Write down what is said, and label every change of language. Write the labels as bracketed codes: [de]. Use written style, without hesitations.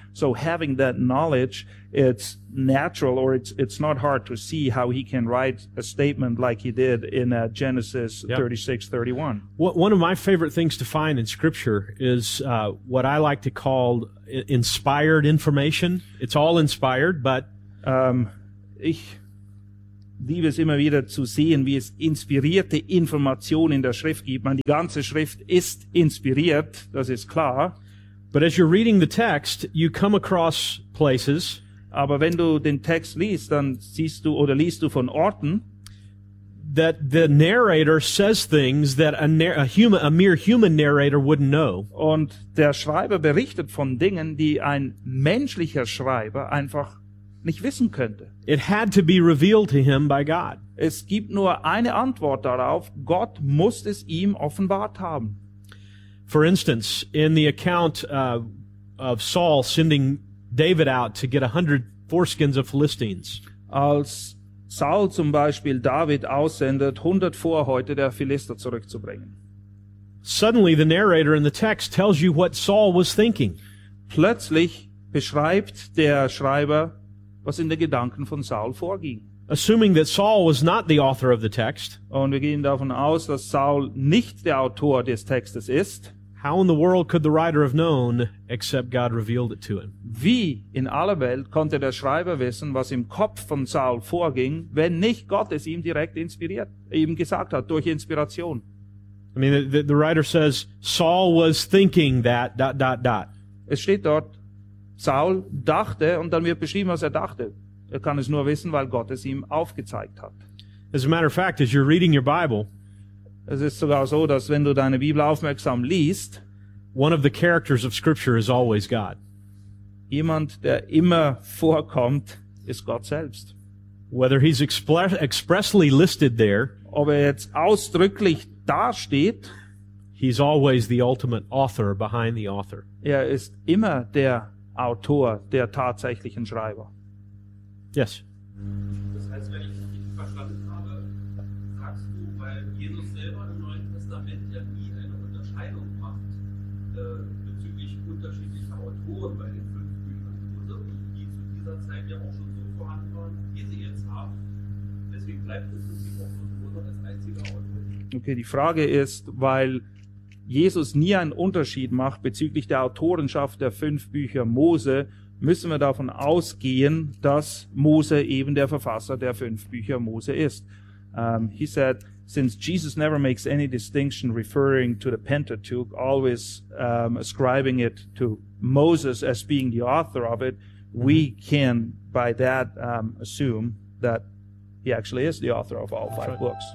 [en] So having that knowledge, it's natural, or it's not hard to see how he can write a statement like he did in Genesis 36:31. One of my favorite things to find in Scripture is what I like to call inspired information. It's all inspired, but... [de] Ich liebe es immer wieder zu sehen, wie es inspirierte Informationen in der Schrift gibt. Man, die ganze Schrift ist inspiriert, das ist klar. [en] But as you're reading the text, you come across places. [de] Aber wenn du den Text liest, dann siehst du oder liest du von Orten, [en] that the narrator says things that a mere human narrator wouldn't know. [de] Und der Schreiber berichtet von Dingen, die ein menschlicher Schreiber einfach nicht wissen könnte. [en] It had to be revealed to him by God. [de] Es gibt nur eine Antwort darauf. Gott muss es ihm offenbart haben. [en] For instance, in the account of Saul sending David out to get 100 foreskins of Philistines. [de] Als Saul zum Beispiel David aussendet, 100 Vorhäute der Philister zurückzubringen. [en] Suddenly the narrator in the text tells you what Saul was thinking. [de] Plötzlich beschreibt der Schreiber, was in den Gedanken von Saul vorging. [en] Assuming that Saul was not the author of the text. [de] Und wir gehen davon aus, dass Saul nicht der Autor des Textes ist. [en] How in the world could the writer have known except God revealed it to him? [de] Wie in aller Welt konnte der Schreiber wissen, was im Kopf von Saul vorging, wenn nicht Gott es ihm direkt inspiriert, ihm gesagt hat durch Inspiration? [en] I mean, the writer says Saul was thinking that dot dot dot. [de] Es steht dort, Saul dachte, und dann wird beschrieben, was er dachte. Er kann es nur wissen, weil Gott es ihm aufgezeigt hat. [en] As a matter of fact, as you're reading your Bible, [de] es ist sogar so, dass wenn du deine Bibel aufmerksam liest, [en] one of the characters of Scripture is always God. [de] Jemand, der immer vorkommt, ist Gott selbst. [en] Whether he's expressly listed there, [de] ob er jetzt ausdrücklich dasteht, [en] he's always the ultimate author behind the author. [de] Er ist immer der Autor, der tatsächlichen Schreiber. [en] Yes. [de] Das heißt, wenn ich dich verstanden habe, sagst du, weil Jesus selber im Neuen Testament ja nie eine Unterscheidung macht bezüglich unterschiedlicher Autoren bei den fünf Büchern, die zu dieser Zeit ja auch schon so vorhanden waren, wie sie jetzt haben. Deswegen bleibt es im Prinzip auch als einziger Autor. Okay, die Frage ist, weil Jesus nie einen Unterschied macht bezüglich der Autorenschaft der fünf Bücher Mose, müssen wir davon ausgehen, dass Mose eben der Verfasser der fünf Bücher Mose ist. [en] He said, since Jesus never makes any distinction referring to the Pentateuch, always ascribing it to Moses as being the author of it, we can by that assume that he actually is the author of all five books.